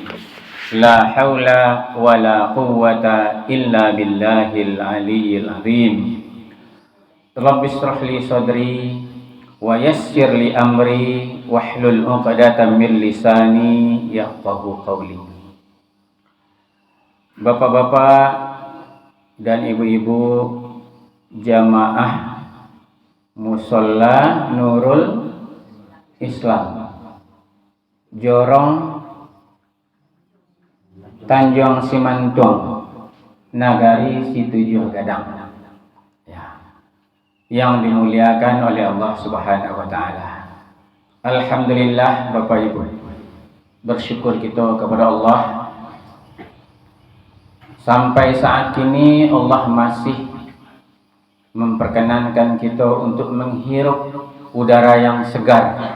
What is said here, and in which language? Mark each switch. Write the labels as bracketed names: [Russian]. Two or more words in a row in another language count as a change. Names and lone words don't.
[Arabic] لا حول ولا قوة إلا بالله العلي العظيم. رب اشرح لي صدري ويسر لي أمري واحلل عقدة من لساني يفقهوا قولي. [Indonesian] Bapak-bapak dan ibu-ibu jamaah Musholla Nurul Islam Jorong Tanjung Simantung Nagari Situjuh Gadang ya, yang dimuliakan oleh Allah [Arabic] سبحانه وتعالى. [Indonesian] Alhamdulillah Bapak Ibu, bersyukur kita kepada Allah sampai saat ini Allah masih memperkenankan kita untuk menghirup udara yang segar.